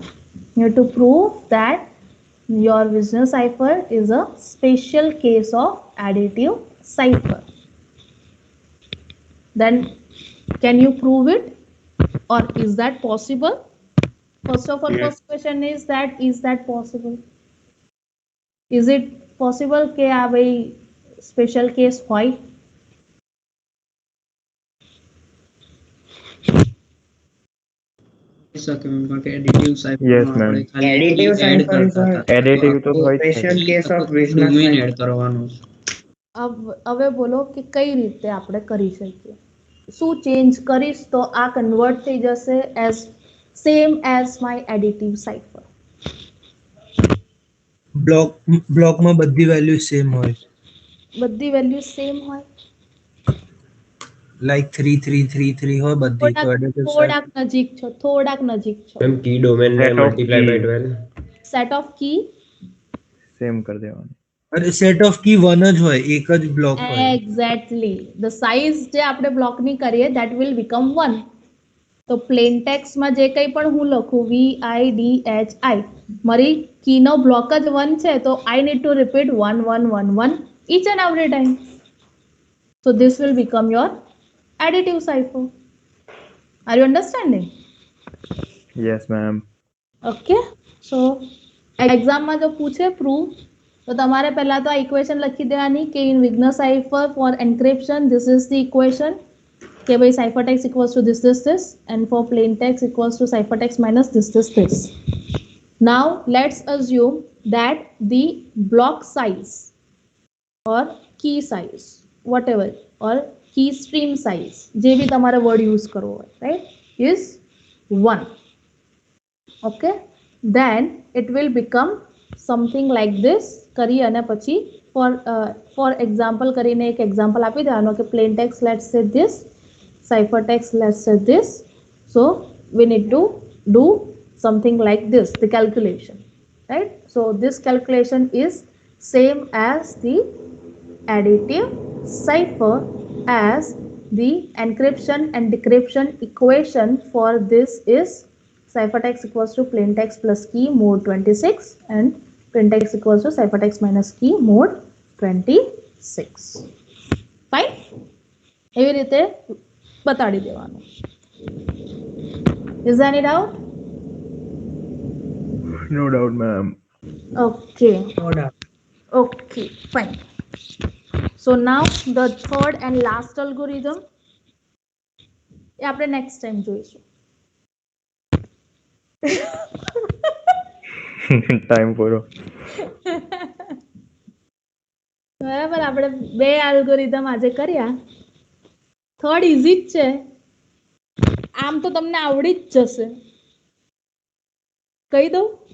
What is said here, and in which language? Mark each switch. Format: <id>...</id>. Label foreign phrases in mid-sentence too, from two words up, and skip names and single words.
<en>You have to prove that your Wisner cipher is a special case of additive cipher. Then can you prove it, or is that possible? First of all, Yes. first question is that possible? Is it possible</en> <gu>કે આ ભાઈ</gu> <en>special case હોય?</en> <gu>શકે મેમ કારણ કે</gu> <en>additive cipher Yes,</en> <gu>માં આપણે</gu> <en>ma'am.</en> <gu>ખાલી</gu> <en>Additive</en> <gu>એડ</gu> <en>cipher is</en> <gu>કરતા</gu> <en>a</en> <gu>હતા. Additive તો હોય જ છે.</gu> <en>special case of Wisner</en> <gu>ડોમેન</gu> <en>cipher.</en> <gu>એડ કરવાનું છે. હવે બોલો કે કઈ રીતે આપણે કરી શકીએ? શું ચેન્જ કરીશ તો આ કન્વર્ટ થઈ જશે</gu> <en>as same as my additive cipher?</en> <gu>બ્લોકમાં બધી વેલ્યુ સેમ હોય, બધી વેલ્યુ સેમ હોય? લાઈક 3333 હોય બધી, તો additive થોડાક નજીક છો, થોડાક નજીક છો.</gu> <en>Ma'am, key domain ને Set of multiply by key. 12. set of key</en> <gu>સેમ કરી દેવાનું. અરે</gu> <en>set of key one</en> <gu>જ હોય, એક જ બ્લોક હોય.</gu> <en>exactly the size</en> <gu>જે આપણે બ્લોકની કરીએ</gu> <en>that will become 1.</en> <gu>તો પ્લેન ટેક્સ્ટમાં જે કંઈ પણ હું લખું VIDHI, મારી કીનો બ્લોક જ 1 છે, તો</gu> <en>I need to repeat 1 1 1 1 each and every time. So this will become your additive cipher. Are you understanding? yes ma'am. Okay, so એક્ઝામમાં</en> <gu>જો પૂછે પ્રૂવ, તો તમારે પહેલા તો આ ઇક્વેશન લખી દેવાની કે</gu> <en>in Vigenère cipher for encryption this is the equation</en> <gu>કે ભાઈ</gu> <en>cipher text equals to this and for plain text equals to ciphertext minus this. Now let's assume that the block size or key size, whatever, or key stream size,</en> <gu>જે બી તમારે</gu> <en>word use</en> <gu>કરવો હોય,</gu> <en>right, is 1. Okay, then it will become something like this.</en> <gu>કરી અને પછી</gu> <en>for example</en> <gu>કરીને એક</gu> <en>example</en> <gu>આપી દેવાનો કે</gu> <en>plain text let's say this, ciphertext let's say this. So we need to do something like this, the calculation, right? So this calculation is same as the additive cipher, as the encryption and decryption equation for this is ciphertext equals to plain text plus key mode 26 and plain text equals to ciphertext minus key mode 26. Fine,</en> <gu>એવી રીતે બતાડી દેવાનું.</gu> <en>Is there any doubt? no doubt ma'am. Okay. No doubt. Okay, fine. So now the third and last algorithm</en> <gu>એ આપણે</gu> <en>next time જોઈશું.</en> <gu>ટાઈમ પૂરો. બરાબર, આપણે 2 એલ્ગોરિધમ આજે કર્યા.</gu> <en>third easy</en> <gu>જ છે, આમ તો તમને આવડી જ જશે. કહી દઉં?</gu>